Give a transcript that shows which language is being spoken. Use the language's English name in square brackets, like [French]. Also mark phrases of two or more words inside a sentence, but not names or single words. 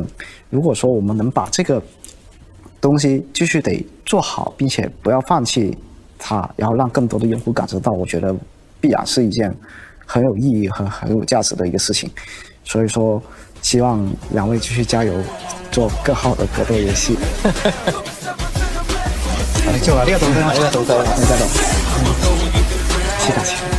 [Chinese] 如果说我们能把这个东西继续得做好，并且不要放弃它，然后让更多的用户感受到，我觉得必然是一件很有意义和很有价值的一个事情。所以说希望两位继续加油，做更好的格斗游戏。 [Japanese] 今日はありがとうございました。ありがとうございます。 [Chinese] 谢谢。